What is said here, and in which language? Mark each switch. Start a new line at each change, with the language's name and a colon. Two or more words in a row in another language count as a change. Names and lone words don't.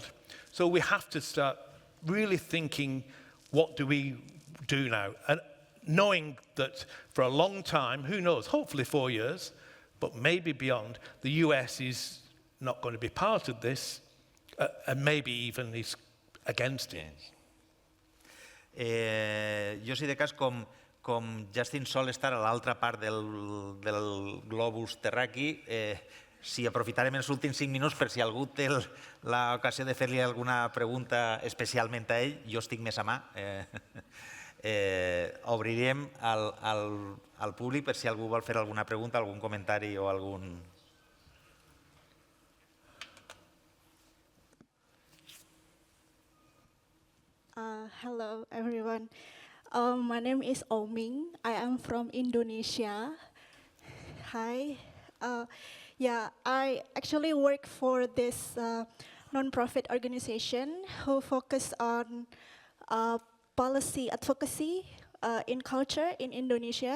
English: So we have to start really thinking, what do we do now? And knowing that for a long time, who knows, hopefully 4 years, but maybe beyond, the US is not going to be part of this, and maybe even is against it.
Catalan: Jo, si de cas, com Justin sol estar a l'altra part del globus terraqui, si aprofitarem els últims 5 minuts per si algú té l'ocasió de fer-li alguna pregunta especialment a ell, jo estic més a mà. Obrirem al públic per si algú vol fer alguna pregunta, algun comentari o algun...
English: Hello, everyone. My name is Oming. I am from Indonesia. Hi. Yeah, I actually work for this non-profit organization who focus on policy advocacy in culture in Indonesia.